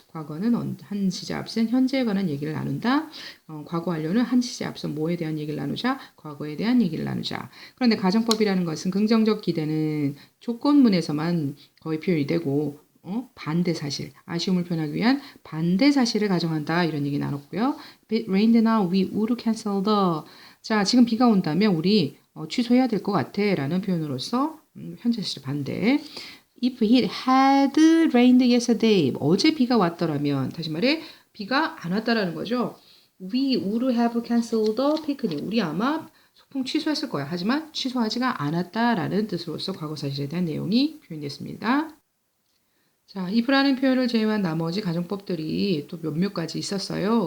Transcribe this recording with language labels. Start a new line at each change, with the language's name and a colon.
Korean: 과거는 한 시제 앞선 현재에 관한 얘기를 나눈다. 과거 완료는 한 시제 앞선 뭐에 대한 얘기를 나누자. 과거에 대한 얘기를 나누자. 그런데 가정법이라는 것은 긍정적 기대는 조건문에서만 거의 표현이 되고 반대 사실, 아쉬움을 표현하기 위한 반대 사실을 가정한다. 이런 얘기 나눴고요.
English: It rained now, we would cancel the.
Korean: 자, 지금 비가 온다면 우리 취소해야 될 것 같아. 라는 표현으로서 현재 사실 반대.
English: If it had rained yesterday.
Korean: 어제 비가 왔더라면, 다시 말해 비가 안 왔다라는 거죠.
English: We would have canceled the picnic.
Korean: 우리 아마 소풍 취소했을 거야. 하지만 취소하지가 않았다라는 뜻으로서 과거 사실에 대한 내용이 표현됐습니다. 자, if라는 표현을 제외한 나머지 가정법들이 또 몇몇 가지 있었어요.